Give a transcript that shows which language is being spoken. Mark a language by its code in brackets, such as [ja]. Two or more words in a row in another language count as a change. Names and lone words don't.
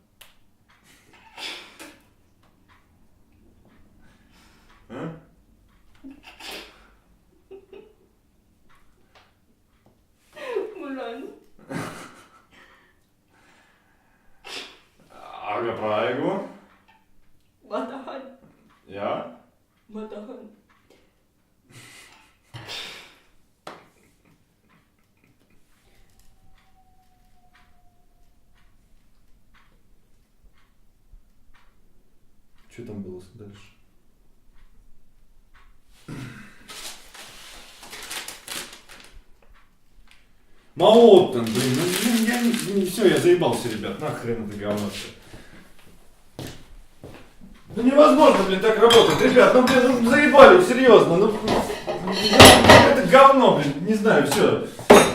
[et] Mul on. Aga praegu? Ma tahan. Jaa. Ma tahan. [ru] Что там было дальше? [et] Ma ootan, [ru] блин, ну все, я заебался, ребят, нахрен это говно все. Ну невозможно, блин, так работать, ребят, ну блин, ну заебали, серьезно, ну это говно, блин, не знаю, все.